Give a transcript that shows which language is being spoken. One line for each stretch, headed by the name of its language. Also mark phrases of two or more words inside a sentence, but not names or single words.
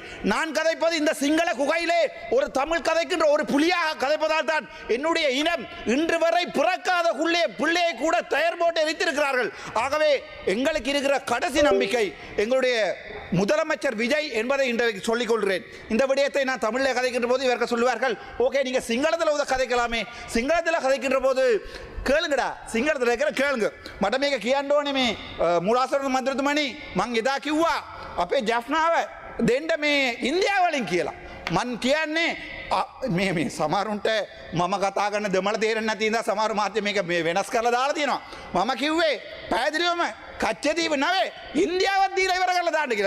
Tamil: நான் கதைப்பது இந்த சிங்கள குகையிலே ஒரு தமிழ் கதைக்கின்ற ஒரு புலியாக கதைப்பதால் தான் என்னுடைய இனம் இன்று வரை பிறக்காத பிள்ளையை கூட தயார் போட்டு எரித்திருக்கிறார்கள். ஆகவே எங்களுக்கு இருக்கிற கடைசி நம்பிக்கை எங்களுடைய முதலமைச்சர் விஜய் என்பதை இன்றைக்கு சொல்லிக் கொள்கிறேன். இந்த விடயத்தை நான் தமிழில் கதைக்கின்ற போது இவர்கள் சொல்லுவார்கள், ஓகே நீங்க சிங்களத்தில் கதைக்கலாமே, சிங்களத்தில் கதைக்கின்ற போது கேளுங்கடா, සිංහලට இருக்கிற கேளுங்க.
Sinhala: මට මේක කියන්න ඕනේ මේ මුලාසරණ මන්ත්‍රතුමනි, මං එදා කිව්වා අපේ ජෆ්නාව දෙන්න මේ ඉන්දියාවලින් කියලා. මන් කියන්නේ මේ සමහරුන්ට මම කතා කරන දෙමළ තේරෙන්නේ නැති ඉඳලා සමහර මාධ්‍ය මේක මේ වෙනස් කරලා දාලා තියෙනවා. මම කිව්වේ පැහැදිලිවම කච්චදීප නෙවෙයි ඉන්දියාවත් දීලා ඉවර කරලා දාන්න කියලා.